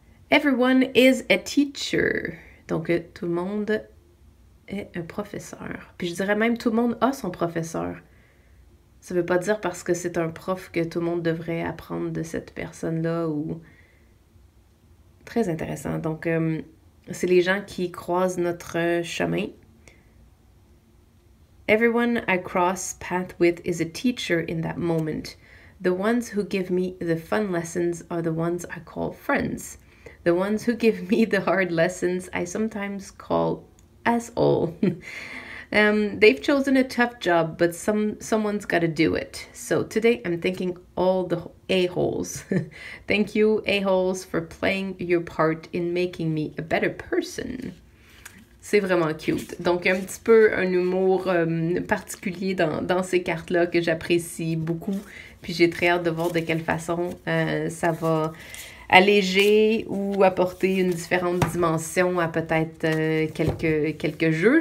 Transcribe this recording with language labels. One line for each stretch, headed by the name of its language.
English: Everyone is a teacher.
French: Donc, tout le monde est un professeur. Puis je dirais même tout le monde a son professeur. Ça veut pas dire parce que c'est un prof que tout le monde devrait apprendre de cette personne-là ou... Très intéressant. Donc, c'est les gens qui croisent notre chemin.
English: Everyone I cross path with is a teacher in that moment. The ones who give me the fun lessons are the ones I call friends. The ones who give me the hard lessons I sometimes call asshole. They've chosen a tough job, but someone's got to do it. So today I'm thanking all the a-holes. Thank you, a-holes, for playing your part in making me a better person.
French: C'est vraiment cute. Donc, un petit peu un humour particulier dans ces cartes-là que j'apprécie beaucoup. Puis j'ai très hâte de voir de quelle façon ça va alléger ou apporter une différente dimension à peut-être quelques jeux.